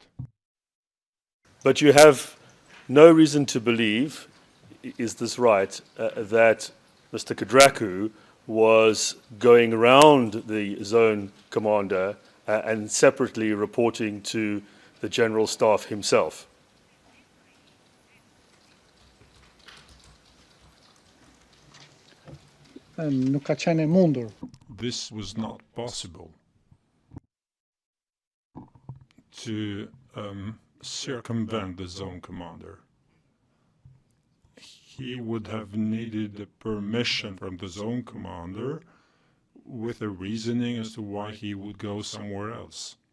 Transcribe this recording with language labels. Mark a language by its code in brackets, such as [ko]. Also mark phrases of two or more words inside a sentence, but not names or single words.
[en] But you have no reason to believe, is this right, that Mr. Kadraku was going around the zone commander and separately reporting to the general staff himself? [sq] Nuk ka qenë e mundur. [en] This was not possible to circumvent the zone commander. He would have needed the permission from the zone commander with a reasoning as to why he would go somewhere else.